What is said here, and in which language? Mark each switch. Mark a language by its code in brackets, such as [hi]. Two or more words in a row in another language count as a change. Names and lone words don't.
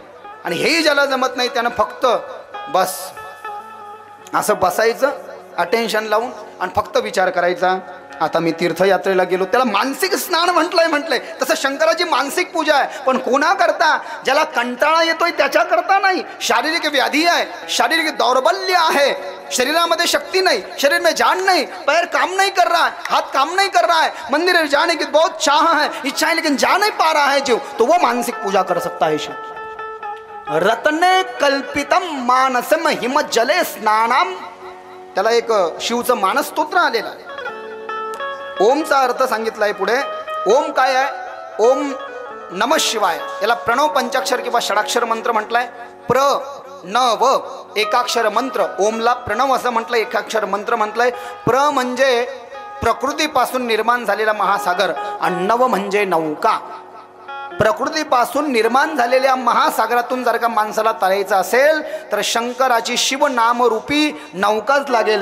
[mr] आणि हेही ज्याला जमत नाही त्यानं फक्त बस असं बसायचं अटेन्शन लावून आणि फक्त विचार करायचा, आता मी तीर्थयात्रेला गेलो, त्याला मानसिक स्नान म्हटलंय. तसं शंकराची मानसिक पूजा आहे. पण कोणा करता, ज्याला कंटाळा येतोय त्याच्या करता नाही. शारीरिक व्याधी आहे, शारीरिक दौर्बल्य आहे, [hi] शरीरामध्ये शक्ति नहीं, शरीर में जान नहीं, पैर काम नहीं कर रहा है, हाथ काम नहीं कर रहा है, मंदिर जाने की बहुत चाह है, इच्छा है, लेकिन जा नहीं पा रहा है जीव, तो वो मानसिक पूजा कर सकता है शिव. [sa] रत्ने कल्पितम मानसम हिम जले स्नानाम, [mr] त्याला एक शिवचं मानस स्तोत्र आलेलं आहे. ओमचा अर्थ सांगितलाय पुढे. ओम काय आहे, [sa] ओम नमः शिवाय, [mr] याला प्रणव पंचाक्षर किंवा षडाक्षर मंत्र म्हटलाय. प्र न व एकाक्षर मंत्र, ओमला प्रणव असं म्हटलं, एकाक्षर मंत्र म्हटलंय. प्र म्हणजे प्रकृतीपासून निर्माण झालेला महासागर आणि नव म्हणजे नौका. प्रकृतीपासून निर्माण झालेल्या महासागरातून जर का माणसाला तरायचं असेल तर शंकराची शिवनामरूपी नौकाच लागेल.